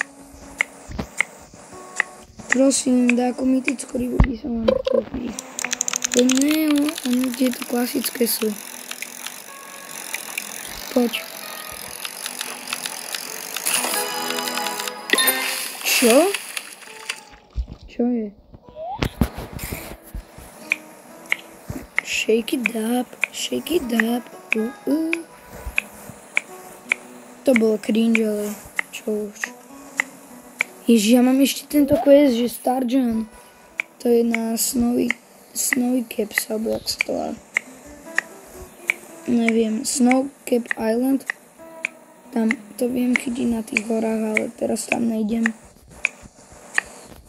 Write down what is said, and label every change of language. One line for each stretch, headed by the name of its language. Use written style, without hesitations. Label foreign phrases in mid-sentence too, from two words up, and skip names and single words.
Slovak: Prosím, dáku mytickú rybu by som vám chcel chytiť. To nie, oni tieto klasické sú. Poď. Čo? Čo je?
English: Shake it up.
Slovak: To bolo cringe, ale čo už. Ježiš, ja mám ešte tento quest, že Starjan. To je na Snowy Caps, alebo jak sa to volá. Neviem, Snow Cap Island. Tam to viem chytiť na tých horách, ale teraz tam nejdem.